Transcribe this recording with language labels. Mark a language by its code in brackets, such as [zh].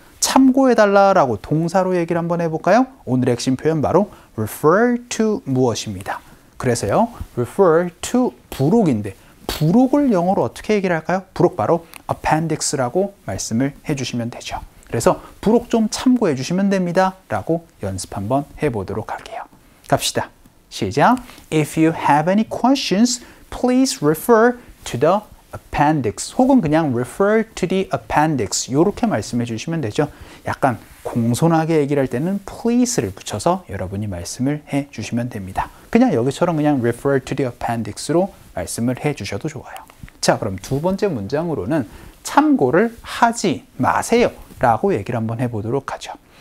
[ko] 참고해 달라라고 동사로 얘기를 한번 해볼까요? 오늘의 핵심 표현 바로 [en] refer to [ko] 무엇입니다. 그래서요, [en] refer to [ko] 부록인데 부록을 영어로 어떻게 얘기를 할까요? 부록 바로 appendix라고 말씀을 해주시면 되죠. 그래서 부록 좀 참고해 주시면 됩니다 라고 연습 한번 해보도록 할게요. 갑시다. 시작. [en] If you have any questions, please refer to the appendix. [ko] 혹은 그냥 [en] refer to the appendix. [ko] 이렇게 말씀해 주시면 되죠. 약간 공손하게 얘기를 할 때는 please를 붙여서 여러분이 말씀을 해 주시면 됩니다. 그냥 여기처럼 그냥 [en] refer to the appendix [ko] 로 말씀을 해 주셔도 좋아요. 자, 그럼 두 번째 문장으로는 참고를 하지 마세요 라고 얘기를 한번 해보도록 하죠.